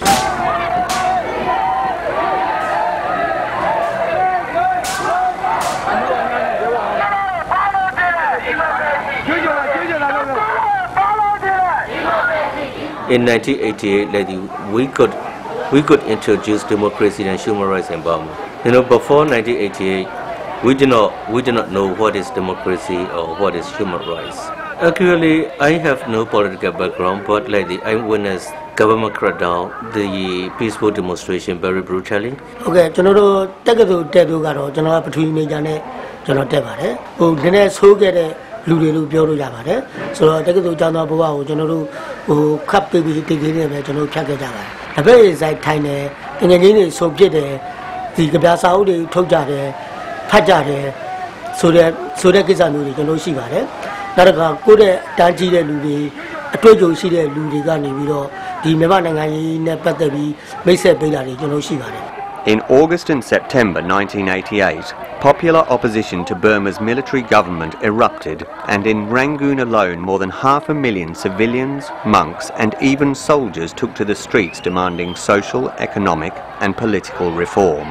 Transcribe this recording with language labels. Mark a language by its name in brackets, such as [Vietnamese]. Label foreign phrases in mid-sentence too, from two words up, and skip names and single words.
[English] In 1988, we could introduce democracy and human rights in Burma. Before 1988, we did not know what is democracy or what is human rights. Actually, I have no political background, but I witnessed government crackdown, the peaceful demonstration very brutally. [Burmese] Okay,လူတွေလို့ပြောလို့ရပါတယ်ဆိုတော့တက္ကသိုလ်ကျောင်းသားဘဝကိုကျွန်တော်တို့ခပ်ပေးပြီးတည်တည်နေပဲကျွန်တော်ဖြတ်ခဲ့ ကြပါတယ်တပည့်ဆိုင်ထိုင်တယ်ငွေငင်းတွေစုံပြစ်တယ်ဒီကြပြစာအုပ်တွေထုတ်ကြတယ်ဖတ်ကြတယ်ဆိုတဲ့ကိစ္စမျိုးတွေကျွန်တော်ရှိပါတယ်နောက်တစ်ခါကိုယ့်ရဲ့တန်းကြီးတဲ့လူတွေအတွေ့အကြုံရှိတဲ့လူတွေကနေပြီးတော့ဒီမြန်မာနိုင်ငံကြီးနဲ့ပတ်သက်ပြီးမိတ်ဆက်ပေးတာတွေကျွန်တော်ရှိပါတယ် [English] In August and September 1988, popular opposition to Burma's military government erupted, and in Rangoon alone more than 500,000 civilians, monks and even soldiers took to the streets demanding social, economic and political reform.